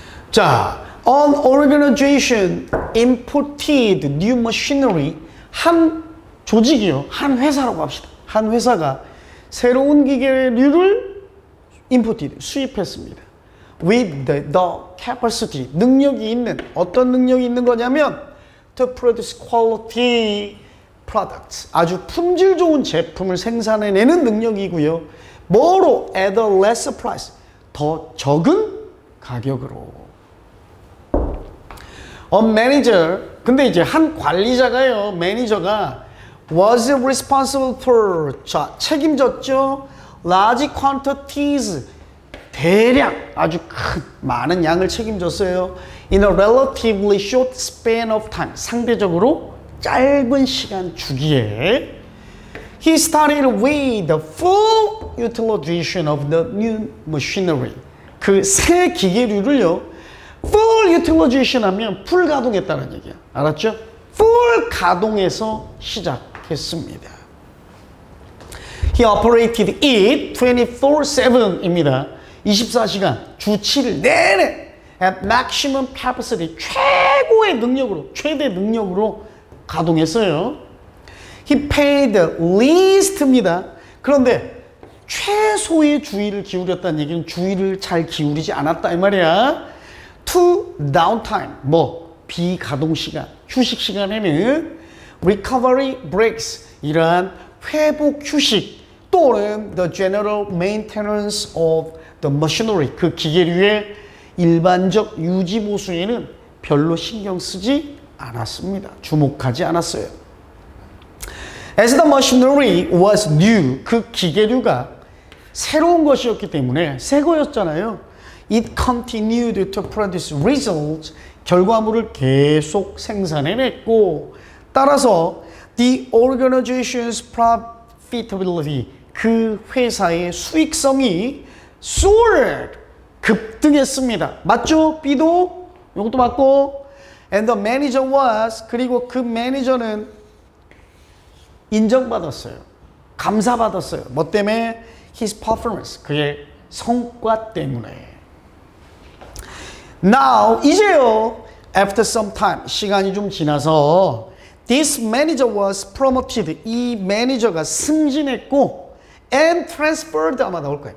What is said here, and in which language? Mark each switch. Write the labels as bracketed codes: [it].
[ko] 자, [en] an organization imported new machinery. [ko] 한 조직이요, 한 회사라고 합시다. 한 회사가 새로운 기계류를 [en] imported, [ko] 수입했습니다. [en] with the capacity, [ko] 능력이 있는, 어떤 능력이 있는 거냐면 [en] to produce quality products, [ko] 아주 품질 좋은 제품을 생산해내는 능력이고요. 뭐로? [en] at a lesser price, [ko] 더 적은 가격으로. [en] a manager, [ko] 근데 이제 한 관리자가요, 매니저가 [en] was responsible for, [ko] 자, 책임졌죠. [en] large quantities, [ko] 대량, 아주 큰, 많은 양을 책임졌어요. [en] in a relatively short span of time, [ko] 상대적으로 짧은 시간 주기에. [en] He started with the full utilization of the new machinery. [ko] 그 새 기계류를요, [en] full utilization [ko] 하면 풀 가동했다는 얘기야. 알았죠? full 가동해서 시작했습니다. [en] He operated it 24/7 [ko] 입니다. 24시간, 주 7일 내내 [en] at maximum capacity, [ko] 최고의 능력으로, 최대 능력으로 가동했어요. [en] He paid least [ko] 입니다. 그런데 최소의 주의를 기울였다는 얘기는 주의를 잘 기울이지 않았다 이 말이야. [en] To downtime, [ko] 뭐 비가동 시간, 휴식 시간에는 [en] recovery breaks, [ko] 이러한 회복 휴식 또는 [en] the general maintenance of the machinery, [ko] 그 기계류의 일반적 유지 보수에는 별로 신경 쓰지 않았습니다. 주목하지 않았어요. [en] As the machinery was new, [ko] 그 기계류가 새로운 것이었기 때문에 새 거였잖아요. [en] It continued to produce results, [ko] 결과물을 계속 생산해냈고, 따라서 [en] the organization's profitability, [ko] 그 회사의 수익성이 [en] soared, [ko] 급등했습니다. 맞죠? B도 이것도 맞고, [en] and the manager was, [ko] 그리고 그 매니저는 인정받았어요. 감사받았어요. 뭐 때문에? [en] His performance, [ko] 그의 성과 때문에. [en] Now, [ko] 이제요, [en] after some time, [ko] 시간이 좀 지나서 [en] this manager was promoted, [ko] 이 매니저가 승진했고 [en] and transferred, [ko] 아마 나올 거예요.